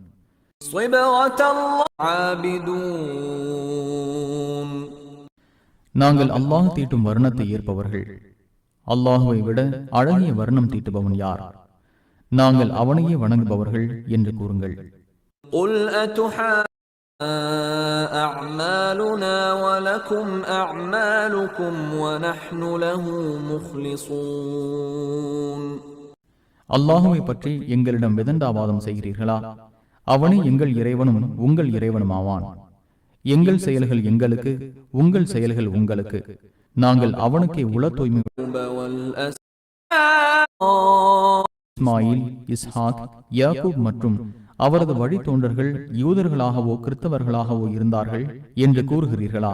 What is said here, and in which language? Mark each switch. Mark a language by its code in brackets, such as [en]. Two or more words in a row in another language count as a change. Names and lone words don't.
[ta] நாங்கள் அல்லாஹ் தீட்டும் வர்ணத்தை ஏற்பவர்கள். அல்லாஹுவை விட அழகிய வர்ணம் தீட்டுபவன் யார்? நாங்கள் அவனையே வணங்குபவர்கள் என்று கூறுங்கள். [ar] أعمالنا ولكم أعمالكم ونحن له مخلصون. [ta] அல்லாஹுவை பற்றி எங்களிடம் விதண்டாவாதம் செய்கிறீர்களா? அவனே எங்கள் இறைவனும் உங்கள் இறைவனும் ஆவான். எங்கள் செயல்கள் எங்களுக்கு, உங்கள் செயல்கள் உங்களுக்கு. நாங்கள் அவனுக்கே உள தூய்மை. இஸ்மாயில், இஸ்ஹாக், யாக்கூப் மற்றும் அவரது வழித்தோன்றர்கள் யூதர்களாகவோ கிறிஸ்தவர்களாகவோ இருந்தார்கள் என்று கூறுகிறீர்களா?